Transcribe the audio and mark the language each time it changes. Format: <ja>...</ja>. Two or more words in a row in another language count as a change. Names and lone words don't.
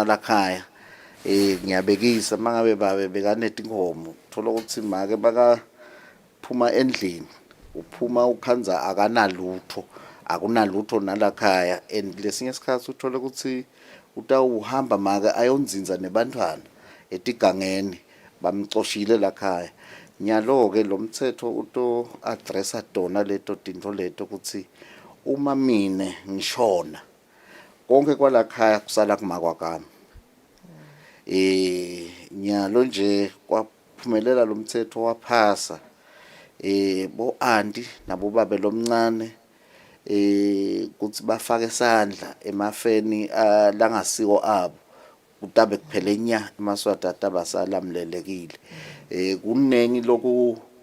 <ss>lakhaya ngiyabekisa mangabe babe bekaneti inkomo uthola ukuthi make bakaphuma endlini uphuma ukhanza akanalutho akunalutho nalakhaya and lesinye isikhathi uthola ukuthi utawuhamba make ayonzinza nebantwana etigangeni bamxoshile lakhaya nyalo ke lo mthetho uto addressa tona leto tinto leto ukuthi uma mine ngishona konke kwalakhaya kusala kumakwakami nyalo nje kwaphumelela lo mthetho waphasa bo anti nabo babe lomncane kuthi bafake isandla emafeni langasiko abo kutabe kuphele nya eMaswati atabasalamlelekile kunengi loku</ss>